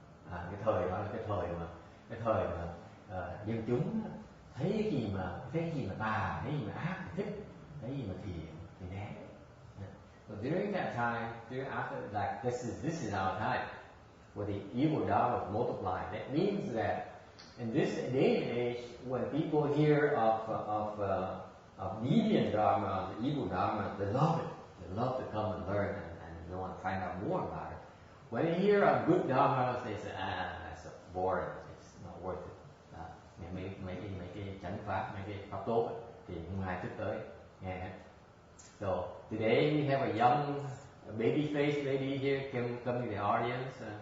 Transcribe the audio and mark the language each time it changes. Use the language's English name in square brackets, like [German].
[Vietnamese] Cái thời đó là cái thời mà dân chúng thấy cái gì mà tà, thấy gì mà ác thì thích, thấy gì mà thiện thì né. [English] So during that time, after like this is our time, where the evil dharma multiply. That means that in this day and age, when people hear of deviant dharma, the evil dharma, they love it. They love to come and learn and they want to find out more about it. When they hear of good dharma, they say, that's so boring. It's not worth it. [Vietnamese] Mấy cái chánh pháp, mấy cái pháp tốt thì không ai thích tới. [English] Yeah. So today we have a young baby-faced lady here come to the audience.